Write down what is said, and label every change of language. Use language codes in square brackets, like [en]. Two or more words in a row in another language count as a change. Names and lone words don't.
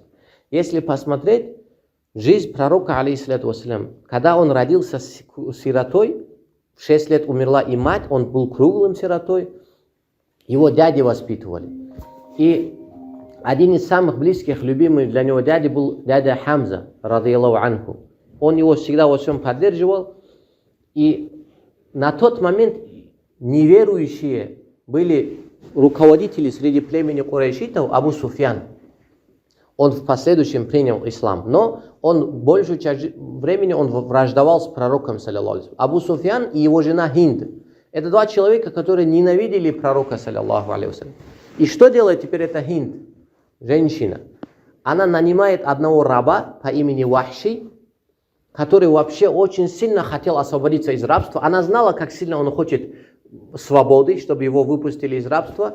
[ru] Если посмотреть, жизнь пророка, [ar] عليه الصلاة والسلام, [ru] когда он родился сиротой, в 6 лет умерла и мать, он был круглым сиротой, его дяди воспитывали. И один из самых близких, любимых для него дяди был дядя Хамза, [ar] رضي الله عنه. [ru] Он его всегда во всем поддерживал. И на тот момент неверующие были руководители среди племени курайшитов Абу Суфьян. Он в последующем принял ислам, но он большую часть времени он враждовал с пророком, [ar] صلى الله عليه. [ru] Абу Суфьян и его жена Хинд. Это 2 человека, которые ненавидели пророка, [ar] صلى الله عليه. [ru] И что делает теперь эта Хинд, женщина? Она нанимает одного раба по имени Вахши, который вообще очень сильно хотел освободиться из рабства. Она знала, как сильно он хочет свободы, чтобы его выпустили из рабства.